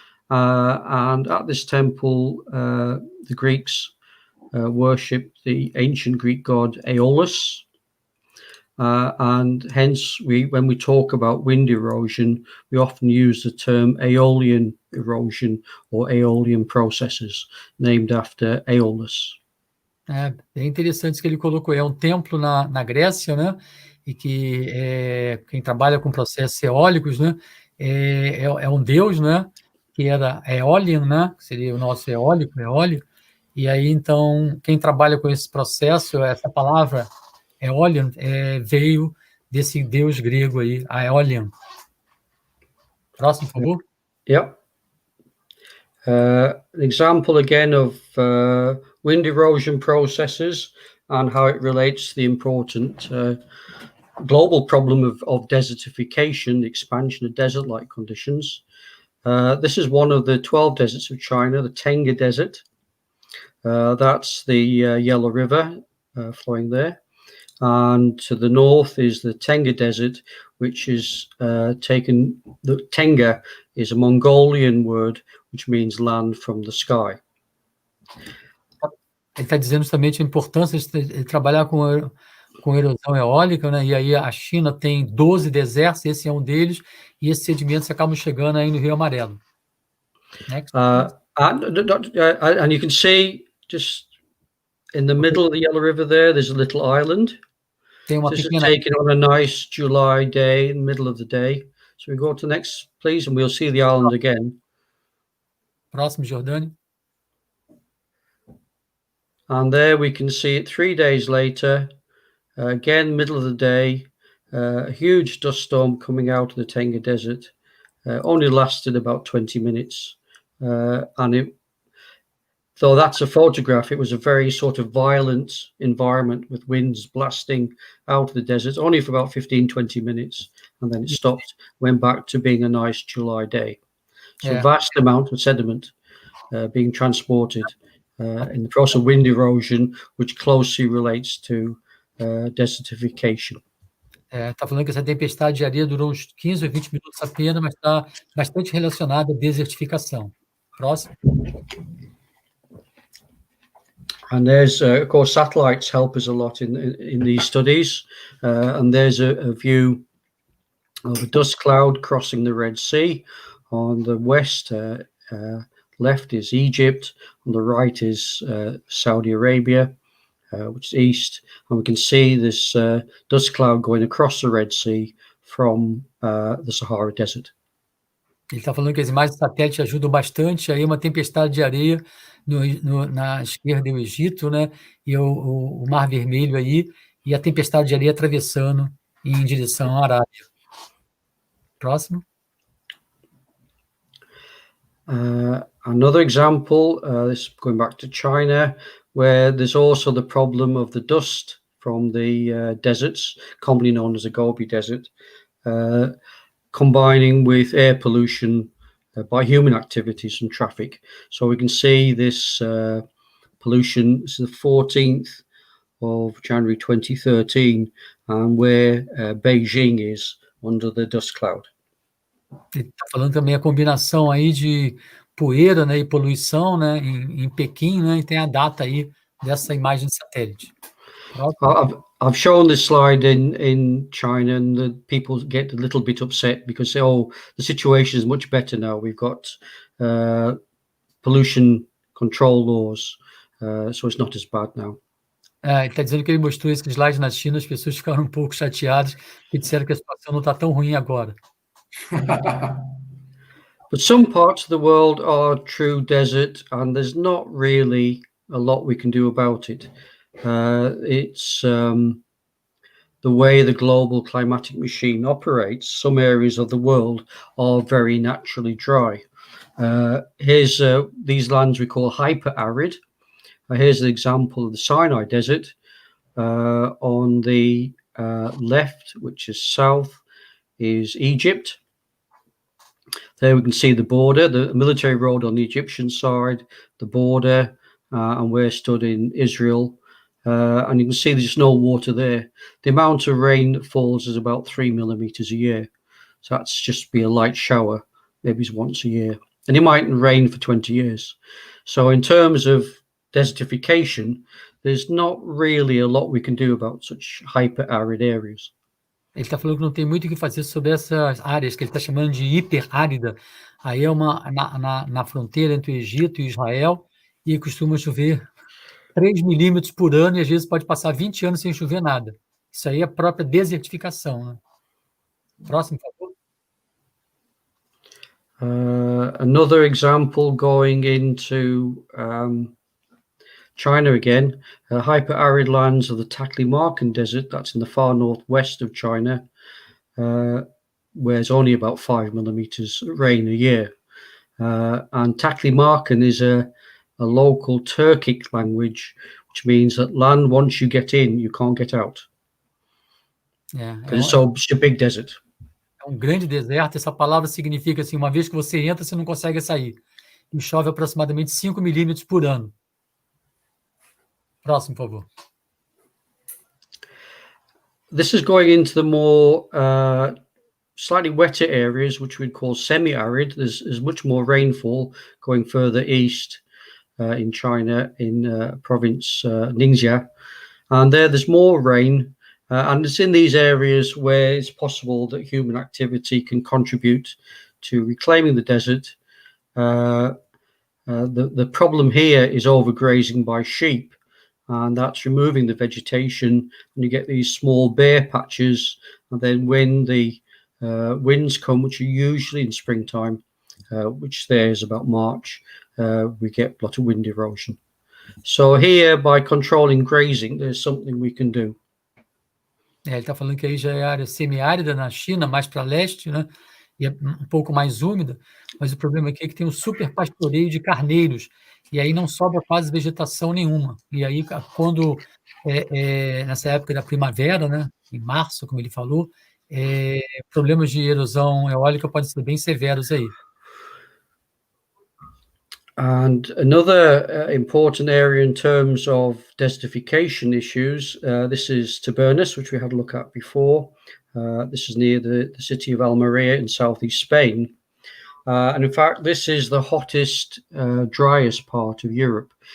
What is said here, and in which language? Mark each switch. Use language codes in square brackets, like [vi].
[en] And at this temple, the Greeks worship the ancient Greek god Aeolus. And hence, when we talk about wind erosion, we often use the term Aeolian erosion or Aeolian processes, named after Aeolus. [pt] É interessante isso que ele colocou. É um templo na Grécia, né? E que quem trabalha com processos eólicos, né? É um deus, né? que era eolian, né? Que seria o nosso eólico, eólio. E aí, então, quem trabalha com esse processo, essa palavra eolian, veio desse deus grego aí, Aeolian. Próximo, por favor. [en] Yep. An example again of wind erosion processes and how it relates to the important global problem of desertification, the expansion of desert-like conditions. This is one of the 12 deserts of China, the Tenga Desert. That's the Yellow River flowing there. And to the north is the Tenga Desert, which is taken, the Tenga is a Mongolian word, which means land from the sky. [pt] Ele está dizendo justamente a importância de trabalhar com erosão eólica, né? E aí a China tem 12 desertos, esse é um deles, e esses sedimentos acabam chegando aí no Rio Amarelo. [en] Next. And you can see just in the middle of the Yellow River there's a little island. [pt] Tem uma [en] This is [pt] pequena... [en] taken on a nice July day, in the middle of the day. So we go to the next, please, and we'll see the island again. [pt] Próximo, Jordânia. [en] And there we can see it 3 days later, again, middle of the day, a huge dust storm coming out of the Tenga Desert. Only lasted about 20 minutes. And though that's a photograph, it was a very sort of violent environment with winds blasting out of the desert, only for about 15-20 minutes. And then it stopped, went back to being a nice July day. So a vast amount of sediment being transported in the process of wind erosion, which closely relates to desertification. [pt] Está falando que essa tempestade de areia durou uns 15 ou 20 minutos apenas, mas está bastante relacionada à desertificação. Próximo. [en] And there's, of course, satellites help us a lot in these studies. And there's a view of a dust cloud crossing the Red Sea. On the west, left is Egypt. On the right is Saudi Arabia, which is east. And we can see this dust cloud going across the Red Sea from the Sahara Desert. [pt] Ele está falando que as imagens de satélite ajudam bastante. Aí uma tempestade de areia na esquerda é o Egito, né? E o Mar Vermelho aí, e a tempestade de areia atravessando em direção à Arábia. Próximo. [en] Another example, this is going back to China, where there's also the problem of the dust from the deserts, commonly known as the Gobi Desert, combining with air pollution by human activities and traffic. So we can see this pollution. This is the 14th of January 2013, and where Beijing is under the dust cloud. [pt] Ele está falando também a combinação aí de poeira, né, e poluição, né, em Pequim, né, e tem a data aí dessa imagem de satélite. [en] I've shown this slide in China, and the people get a little bit upset because the situation is much better now. We've got pollution control laws, so it's not as bad now. [pt] Ele está dizendo que ele mostrou esse slide na China, as pessoas ficaram um pouco chateadas e disseram que a situação não está tão ruim agora. [en] But some parts of the world are true desert, and there's not really a lot we can do about it. It's the way the global climatic machine operates. Some areas of the world are very naturally dry. Here's these lands we call hyper-arid. Here's an example of the Sinai Desert. On the left, which is south, is Egypt. There we can see the border, the military road on the Egyptian side, the border, and we're stood in Israel. And you can see there's no water there. The amount of rain that falls is about 3 millimeters a year. So that's just be a light shower, maybe once a year. And it mightn't rain for 20 years. So in terms of desertification, there's not really a lot we can do about such hyper-arid areas. [pt] Ele está falando que não tem muito o que fazer sobre essas áreas que ele está chamando de hiperárida. Aí é na fronteira entre o Egito e Israel, e costuma chover 3 milímetros por ano, e às vezes pode passar 20 anos sem chover nada. Isso aí é a própria desertificação, né? Próximo, por favor. [en] Another example going into China again, hyper-arid lands of the Taklamakan Desert, that's in the far northwest of China, where it's only about 5 millimeters rain a year. And Taklamakan is a local Turkic language, which means that land, once you get in, you can't get out. Because it's a big desert. [pt] É grande deserto. Essa palavra significa assim, uma vez que você entra, você não consegue sair. E chove aproximadamente 5 milímetros por ano. Próximo, por favor. [en] This is going into the more slightly wetter areas, which we'd call semi-arid. There's much more rainfall going further east in China, in province Ningxia. And there's more rain. And it's in these areas where it's possible that human activity can contribute to reclaiming the desert. The problem here is overgrazing by sheep, and that's removing the vegetation, and you get these small bare patches. And then when the winds come, which are usually in springtime, which there is about March, we get a lot of wind erosion. So here, by controlling grazing, there's something we can do. [pt] Ele está falando que aí já é área semiárida na China, mais para leste, né? E é um pouco mais úmida, mas o problema aqui é que tem um super pastoreio de carneiros, e aí não sobra quase vegetação nenhuma. E aí, quando, nessa época da primavera, né, em março, como ele falou, problemas de erosão eólica podem ser bem severos aí. [en] And another important area in terms of desertification issues, this is Tabernas, which we had a look at before. This is near the city of Almeria in southeast Spain. And in fact, this is the hottest, driest part of Europe.